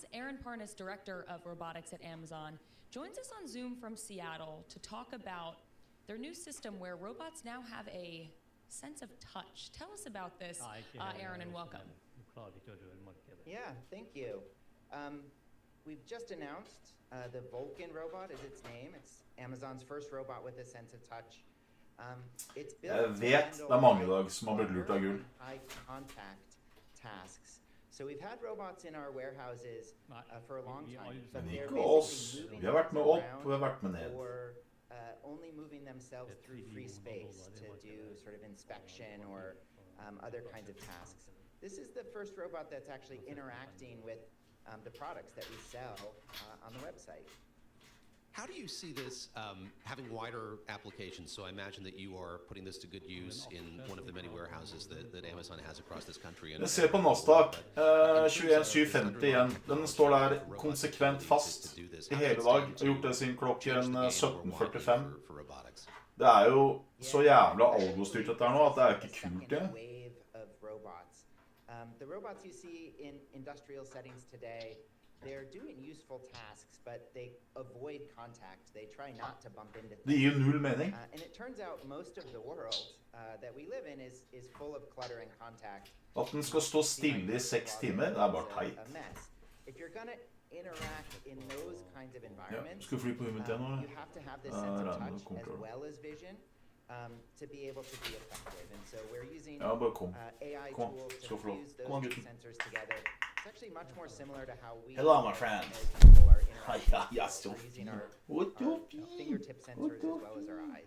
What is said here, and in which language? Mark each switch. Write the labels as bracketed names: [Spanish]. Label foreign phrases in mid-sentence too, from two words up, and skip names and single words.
[English] Aaron Parnas, director of robotics at Amazon, joins us on Zoom from Seattle to talk about their new system where robots now have a sense of touch. Tell us about this, Aaron, and welcome. Yeah, thank you. We've just announced the Vulcan robot is its name. It's Amazon's first robot with a sense of touch. It's built [Norwegian] Jeg vet det er mange i dag som har blitt lurt av gull. [English] high contact tasks. So we've had robots in our warehouses for a long time, but they're [Norwegian] Ikke oss. [English] basically moving [Norwegian] Vi har vært med [English] things [Norwegian] opp, og vi har vært med ned. [English] or only moving themselves through free space to do sort of inspection or other kinds of tasks. This is the first robot that's actually interacting with the products that we sell on the website. How do you see this having wider applications? So I imagine that you are putting this to good use in one of the many warehouses that Amazon has across this country. [Norwegian] Jeg ser på Nasdaq, 21750 igjen. Den står der konsekvent fast i hele dag. Jeg har gjort det siden klokken 17:45. Det er jo så jævla algostyrt dette her nå, at det er ikke kult det. [English] The robots you see in industrial settings today, they're doing useful tasks, but they avoid contact. They try not to bump into things. [Norwegian] Det gir null mening. [English] And it turns out most of the world that we live in is full of clutter and contact. [Norwegian] At den skal stå stille i 6 timer, det er bare teit. [English] If you're going to interact in those kinds of environments, [Norwegian] skal vi fly på hunden til nå? [English] you have to have this sense of touch as well as vision to be able to be effective. And so we're using AI tools to fuse those two sensors together. It's actually much more similar to how we Hello, my friend. using our fingertip sensors as well as our eyes.